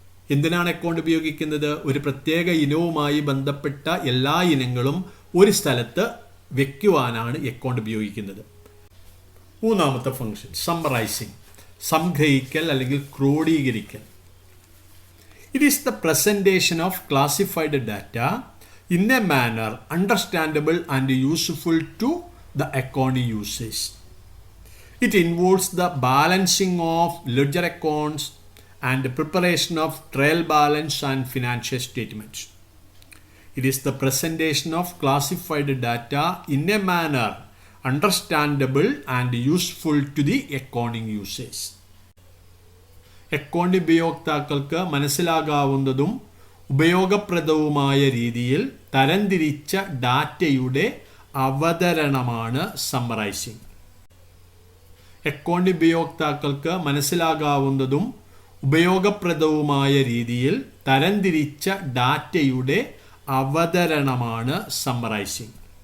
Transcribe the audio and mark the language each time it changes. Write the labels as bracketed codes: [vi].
[ml] എന്തിനാണ് അക്കൗണ്ട് ഉപയോഗിക്കുന്നത്? ഒരു പ്രത്യേക ഇനവുമായി ബന്ധപ്പെട്ട എല്ലാ ഇനങ്ങളും ഒരു സ്ഥലത്ത് വെക്കുവാനാണ് അക്കൗണ്ട് ഉപയോഗിക്കുന്നത്. മൂന്നാമത്തെ ഫംഗ്ഷൻ സമ്മറൈസിങ്, സംഗ്രഹിക്കൽ അല്ലെങ്കിൽ ക്രോഡീകരിക്കൽ. [en] It is the presentation of classified data in a manner understandable and useful to the accounting users. It involves the balancing of ledger accounts and the preparation of trial balance and financial statements. It is the presentation of classified data in a manner understandable and useful to the accounting users. [ml] Account ഉപയോക്താക്കൾക്ക് മനസ്സിലാകാവുന്നതും ഉപയോഗപ്രദവുമായ രീതിയിൽ തരംതിരിച്ച ഡാറ്റയുടെ അവതരണമാണ് summarising. Account ഉപയോക്താക്കൾക്ക് മനസ്സിലാകാവുന്നതും ഉപയോഗപ്രദവുമായ രീതിയിൽ തരംതിരിച്ച ഡാറ്റയുടെ അവതരണമാണ് summarising.